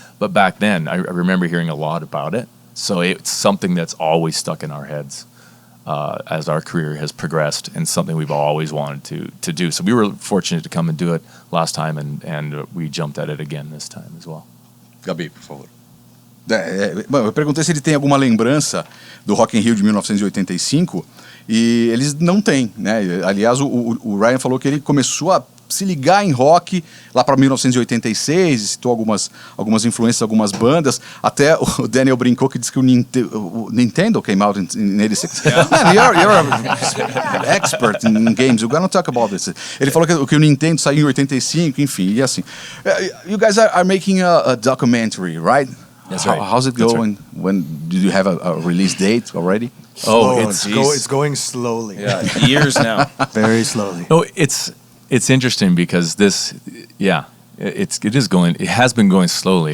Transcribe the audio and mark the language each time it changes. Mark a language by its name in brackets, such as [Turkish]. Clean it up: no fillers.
[English] But back then, I remember hearing a lot about it. So it's something that's always stuck in our heads as our career has progressed, and something we've always wanted to do. So we were fortunate to come and do it last time, and we jumped at it again this time as well. [Portuguese] Gabi, por favor. Bom, eu perguntei se ele tem alguma lembrança do Rock in Rio de 1985 e eles não têm, né? Aliás, o Ryan falou que ele começou a se ligar em rock lá para 1986, citou algumas influências, algumas bandas. Até o Daniel brincou que disse que o [English] Nintendo came out in 86. Man, you're an expert in games. We're gonna talk about this. [Portuguese] Ele falou que o Nintendo saiu em 85, enfim, e assim. [English] You guys are making a documentary, right? That's right. How's it going? When do you have a release date already? It's going slowly. Yeah, years now. Very slowly. No, it's interesting because this, it has been going slowly.